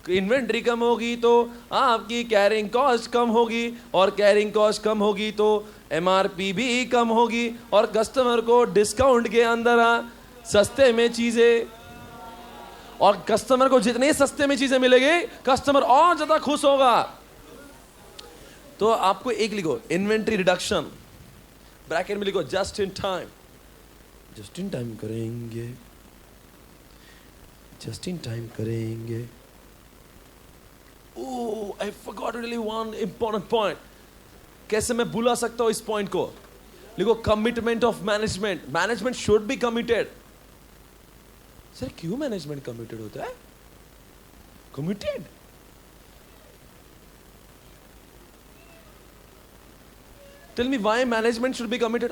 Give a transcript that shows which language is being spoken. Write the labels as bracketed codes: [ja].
[hi] Inventory कम होगी तो आपकी कैरिंग कॉस्ट कम होगी, और कैरिंग कॉस्ट कम होगी तो एमआरपी भी कम होगी, और कस्टमर को डिस्काउंट के अंदर सस्ते में चीजें, और कस्टमर को जितने सस्ते में चीजें मिलेगी कस्टमर और ज्यादा खुश होगा। तो आपको एक लिखो, इन्वेंट्री रिडक्शन, ब्रैकेट में लिखो just in time. Just in time करेंगे, जस्ट इन टाइम करेंगे। [en] Oh, I forgot really one important point. [hi] कैसे मैं भुला सकता हूं इस पॉइंट को। लिखो, commitment of management. [en] Management should be committed. [hi] Sir क्यों मैनेजमेंट कमिटेड होता है? [en] Committed, tell me why management should be committed.